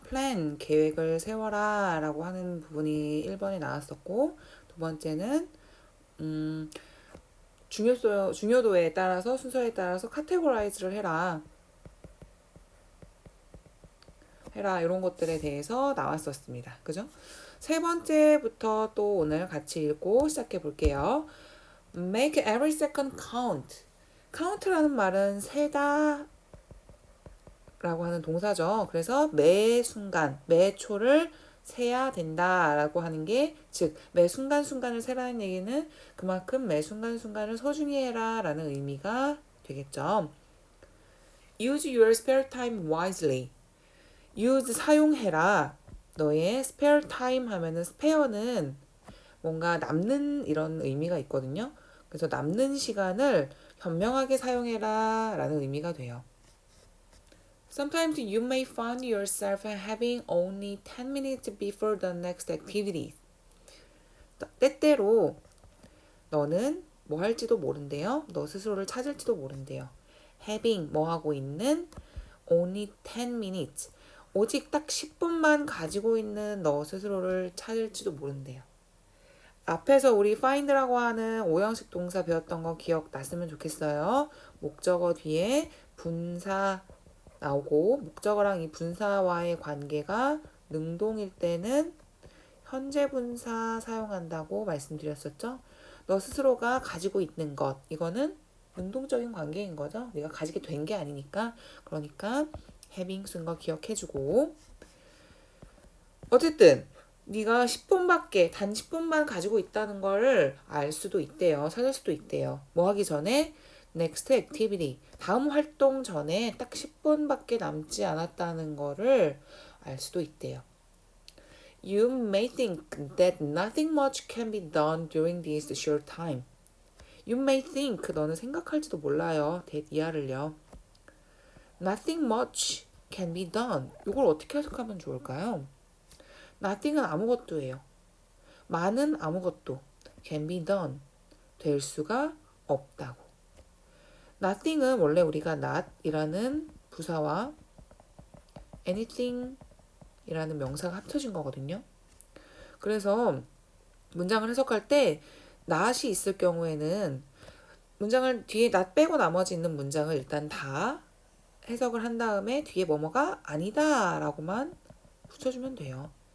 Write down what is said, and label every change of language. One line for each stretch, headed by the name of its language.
Korean: 플랜, 계획을 세워라 라고 하는 부분이 1번에 나왔었고, 두 번째는 중요도에 따라서 순서에 따라서 카테고라이즈를 해라 이런 것들에 대해서 나왔었습니다. 그죠? 세 번째부터 또 오늘 같이 읽고 시작해 볼게요.
English: Make every second count.
Korean: count라는 말은 세다 라고 하는 동사죠. 그래서 매 순간, 매 초를 세야 된다라고 하는 게, 즉, 매 순간순간을 세라는 얘기는 그만큼 매 순간순간을 소중히 해라 라는 의미가 되겠죠.
English: Use your spare time wisely.
Korean: use 사용해라. 너의
English: spare time
Korean: 하면은 spare는 뭔가 남는 이런 의미가 있거든요. 그래서 남는 시간을 현명하게 사용해라 라는 의미가 돼요.
English: Sometimes you may find yourself having only 10 minutes before the next activity.
Korean: 때때로 너는 뭐 할지도 모른대요. 너 스스로를 찾을지도 모른대요. having 뭐 하고 있는
English: only 10 minutes.
Korean: 오직 딱 10분만 가지고 있는 너 스스로를 찾을지도 모른대요. 앞에서 우리 find라고 하는 오형식 동사 배웠던 거 기억났으면 좋겠어요. 목적어 뒤에 분사 나오고, 목적어랑 이 분사와의 관계가 능동일 때는 현재 분사 사용한다고 말씀드렸었죠. 너 스스로가 가지고 있는 것, 이거는 능동적인 관계인 거죠. 네가 가지게 된 게 아니니까. 그러니까 having 쓴 거 기억해주고, 어쨌든 네가 10분밖에 단 10분만 가지고 있다는 거를 알 수도 있대요. 찾을 수도 있대요. 뭐 하기 전에
English: next activity,
Korean: 다음 활동 전에 딱 10분밖에 남지 않았다는 거를 알 수도 있대요.
English: You may think that nothing much can be done during this short time. You may think,
Korean: 너는 생각할지도 몰라요. that 이하를요.
English: Nothing much can be done.
Korean: 이걸 어떻게 해석하면 좋을까요? nothing은 아무것도예요. 많은 아무것도
English: can be done.
Korean: 될 수가 없다고. nothing은 원래 우리가 not이라는 부사와 anything 이라는 명사가 합쳐진 거거든요. 그래서 문장을 해석할 때 not이 있을 경우에는 문장을 뒤에 not 빼고 나머지 있는 문장을 일단 다 해석을 한 다음에 뒤에 뭐뭐가 아니다 라고만 붙여주면 돼요.